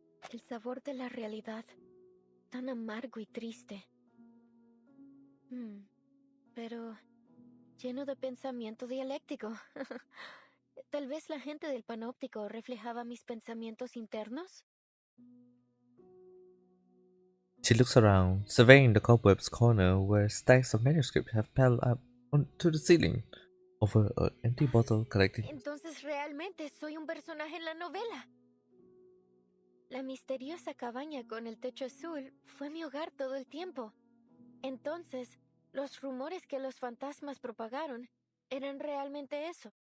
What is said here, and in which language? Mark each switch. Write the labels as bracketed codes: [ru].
[es] El sabor de la realidad, tan amargo y triste. Pero lleno de pensamiento dialéctico. Tal vez la gente del panóptico reflejaba mis pensamientos internos. [en] She looks around, surveying the cobwebs corner where stacks of manuscripts have piled up onto the ceiling over an empty bottle collecting. [es] Entonces realmente soy un personaje en la novela. La misteriosa cabaña con el techo azul fue mi hogar todo el tiempo. Entonces, los rumores que los fantasmas propagaron eran realmente eso.